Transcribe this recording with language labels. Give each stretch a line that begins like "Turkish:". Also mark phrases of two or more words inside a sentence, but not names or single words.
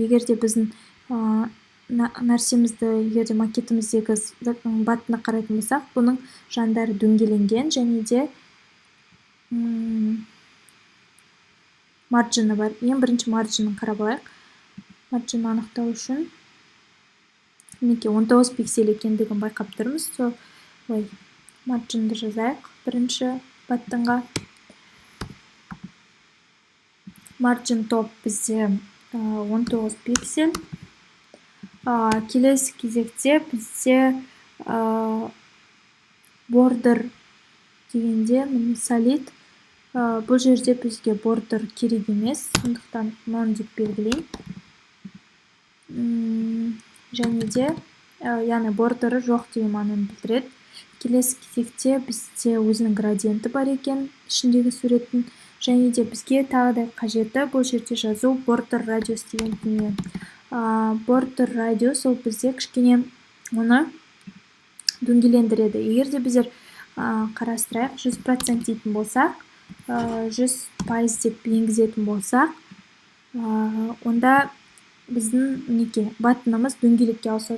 Kazakh: Егер де біздің нәрсемізді, егер де макетіміздегі баттына қарайтын болсақ, бұның жандары дөңгеленген, және де маржины бар. Ең бірінші маржинын қарап алайық. Маржинын анықтау үшін мінекей 19 пиксель екендігін байқап тұрмыз. Маржинды жазайық бірінші баттынға.
English: Margin top
Kazakh: бізде 19 пиксель. Келесі кезекте бізде border дегенде solid. Бұл жерде бізге border керек емес, сондықтан none деп белгілейін. Және де яғни бордері жоқ деген мағынаны білдіреді. Келесі кезекте бізде өзінің градиенті бар екен ішіндегі суреттің. Және де бізге тағы да қажеті бұл жерде жазу
English: border radius
Kazakh: деген дүние.
English: Border radius
Kazakh: ол бізде кішкене оны дөңгелендіреді. Егер де біздер қарастырайық, 100% дейтін болсақ, 100% деп енгізетін болсақ, онда біздің мінекей баттынымыз дөңгелекке ауысады.